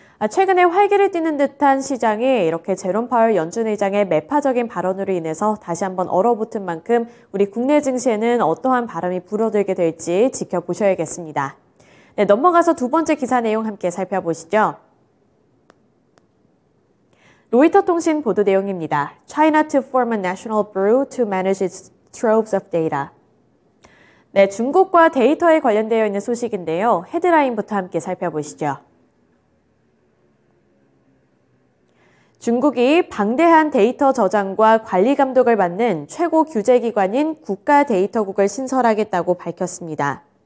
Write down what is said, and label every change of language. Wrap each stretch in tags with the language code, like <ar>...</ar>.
<ko>최근에 활기를 띠는 듯한 시장이 이렇게 제롬 파월 연준 의장의 매파적인 발언으로 인해서 다시 한번 얼어붙은 만큼 우리 국내 증시에는 어떠한 바람이 불어들게 될지 지켜보셔야겠습니다. 네, 넘어가서 두 번째 기사 내용 함께 살펴보시죠. 로이터 통신 보도 내용입니다.</ko> <en>China to form a national bureau to manage its troves of data.</en> <ko>네, 중국과 데이터에 관련되어 있는 소식인데요. 헤드라인부터 함께 살펴보시죠. 중국이 방대한 데이터 저장과 관리 감독을 받는 최고 규제기관인 국가데이터국을 신설하겠다고 밝혔습니다.</ko>